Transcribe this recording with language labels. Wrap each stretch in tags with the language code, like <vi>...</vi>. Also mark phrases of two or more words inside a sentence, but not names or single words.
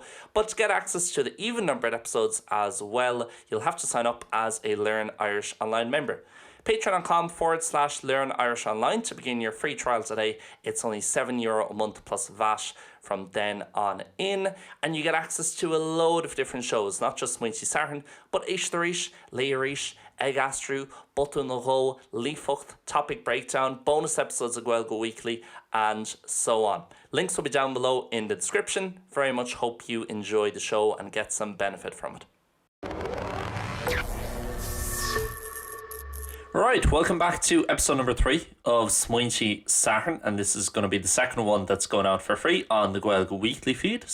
<en>But to get access to the even numbered episodes as well, you'll have to sign up as a Learn Irish Online member. Patreon.com/Learn Irish Online to begin your free trial today. It's only €7 a month plus VAT from then on in, and you get access to a load of different shows, not just Smaointe Sathairn, but Ishtarish, Leirish, Ag Astrú, Button na Ró, Lífocht, Topic Breakdown, bonus episodes of Gaeilge Weekly, and so on. Links will be down below in the description. Very much hope you enjoy the show and get some benefit from it. Right, welcome back to episode number 3 of Smaointe Sathairn, and this is going to be the second one that's going out for free on the Gaeilge Weekly feed.</en>